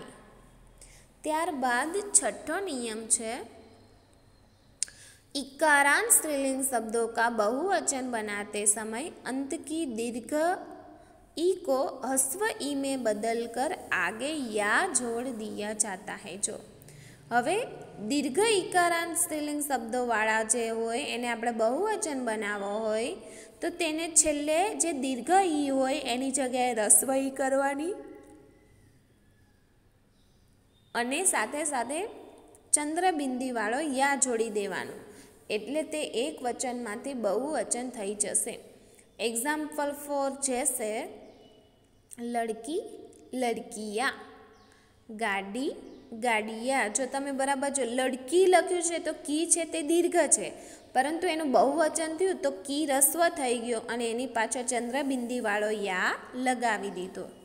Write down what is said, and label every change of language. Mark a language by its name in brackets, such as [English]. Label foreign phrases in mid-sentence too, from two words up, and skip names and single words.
[Gujarati] ત્યારબાદ છઠ્ઠો નિયમ છે, [Hindi] इकारांत स्त्रीलिंग शब्दों का बहुवचन बनाते समय अंत की दीर्घ ई को ह्रस्व ई में बदलकर आगे या जोड़ दिया जाता है। [Gujarati] જો હવે [Hindi] दीर्घ इकारांत स्त्रीलिंग शब्दों वाला [Gujarati] જે હોય એને આપણે બહુવચન બનાવો હોય તો તેને છેલ્લે જે દીર્ઘ ઈ હોય એની જગ્યાએ હ્રસ્વ ઈ કરવાની અને સાથે સાથે ચંદ્રબિંદી વાળો યા જોડી દેવાનો એટલે તે એક વચનમાંથી બહુવચન થઈ જશે। [English] example for [Hindi] जैसे लड़की लड़किया, गाड़ी गाड़िया। [Gujarati] જો તમે બરાબર જો લડકી લખ્યું છે તો કી છે તે દીર્ઘ છે પરંતુ એનું બહુવચન થયું તો કી હ્રસ્વ થઈ ગયો અને એની પાછળ ચંદ્રબિંદી વાળો યા લગાવી દીધો।